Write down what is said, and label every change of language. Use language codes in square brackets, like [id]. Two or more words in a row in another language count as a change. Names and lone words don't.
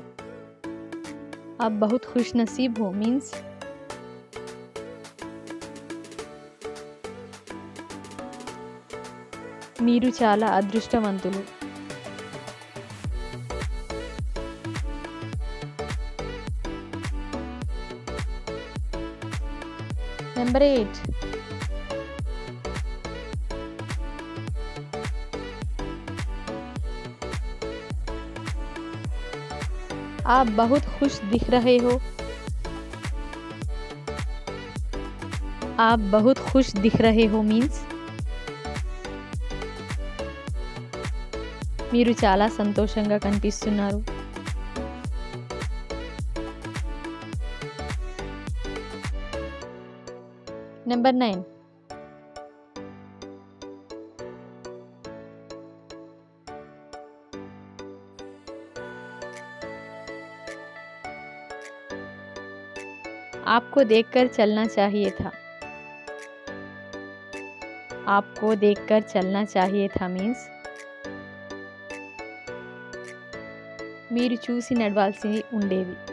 [hi] आप बहुत खुश नसीब हो means [te] మీరు చాలా అదృష్టవంతులు. నెంబర్ 8. [hi] आप बहुत खुश दिख रहे हो. आप बहुत खुश दिख रहे हो means [te] మీరు చాలా సంతోషంగా కనిపిస్తున్నారు. నెంబర్ 9. [hi] आपको देखकर चलना चाहिए था. आपको देखकर चलना चाहिए था means [te] మీరు చూసి నడవాల్సి ఉండేది.